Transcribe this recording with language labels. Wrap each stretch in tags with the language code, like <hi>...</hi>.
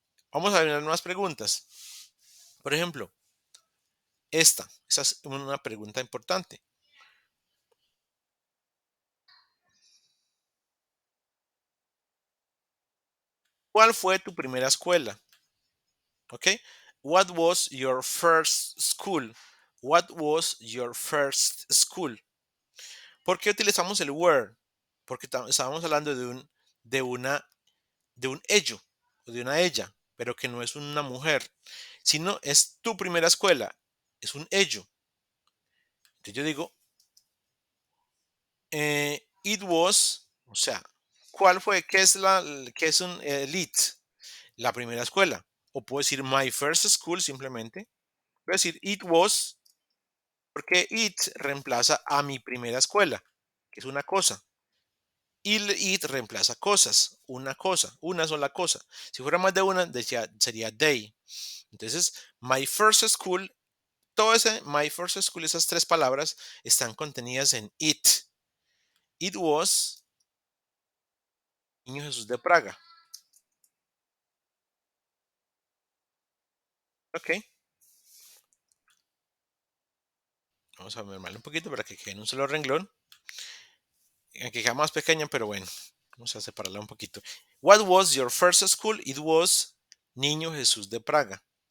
<es>Vamos a ver unas preguntas. Por ejemplo, esa es una pregunta importante. ¿Cuál fue tu primera escuela? ¿Ok?</es> <en>What was your first school? What was your first school?</en> <es>¿Por qué utilizamos el were? Porque estábamos hablando de una, de un ello o de una ella, pero que no es una mujer, sino es tu primera escuela, es un ello. Entonces yo digo, it was, o sea, ¿cuál fue? ¿Qué es un elite? La primera escuela. O puedo decir</es> <en>my first school</en> <es>simplemente. Voy a decir it was porque it reemplaza a mi primera escuela, que es una cosa. Y el it reemplaza cosas, una sola cosa. Si fuera más de una, sería they. Entonces,</es> <en>my first school,</en> <es>todo ese my first school, esas tres palabras están contenidas en it.</es> <en>It was Niño Jesús de Praga.</en> <es>Ok, vamos a mermarle un poquito para que quede en un solo renglón. Que queda más pequeña, pero bueno, vamos a separarla un poquito.</es> <en>What was your first school? It was Niño Jesús de Praga.</en>